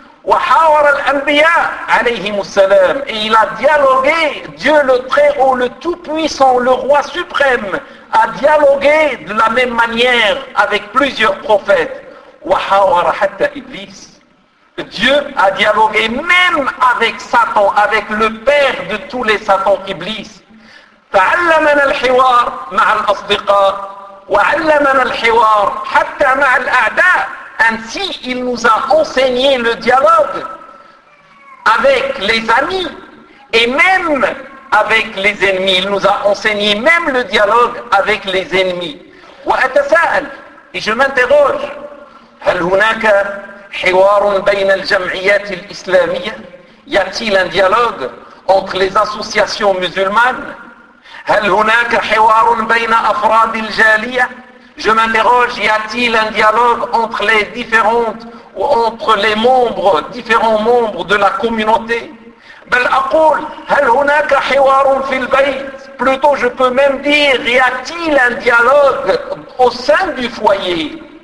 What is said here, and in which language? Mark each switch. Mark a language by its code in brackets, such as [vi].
[ar] وحاور الأنبياء عليهم السلام. [fr] Et il a dialogué, Dieu le Très-Haut, le Tout-Puissant, le Roi Suprême, a dialogué de la même manière avec plusieurs prophètes. [ar] وحاور حتى إبليس. [fr] Dieu a dialogué même avec Satan, avec le père de tous les Satans, Iblis. [ar] تعلمنا الحوار مع الأصدقاء وعلمنا الحوار حتى مع الأعداء. [fr] Ainsi, il nous a enseigné le dialogue avec les amis et même avec les ennemis. Il nous a enseigné même le dialogue avec les ennemis. [ar] وأتساءل. [fr] Et je m'interroge. [ar] هل هناك حوار بين الجمعيات الإسلامية؟ [fr] Y a-t-il un dialogue entre les associations musulmanes؟ [ar] هل هناك حوار بين أفراد الجالية؟ [fr] Je m'interroge, y a-t-il un dialogue entre les différentes ou entre les membres, différents membres de la communauté؟ [ar] بل أقول هل هناك حوار في البيت؟ [fr] Plutôt, je peux même dire, y a-t-il un dialogue au sein du foyer؟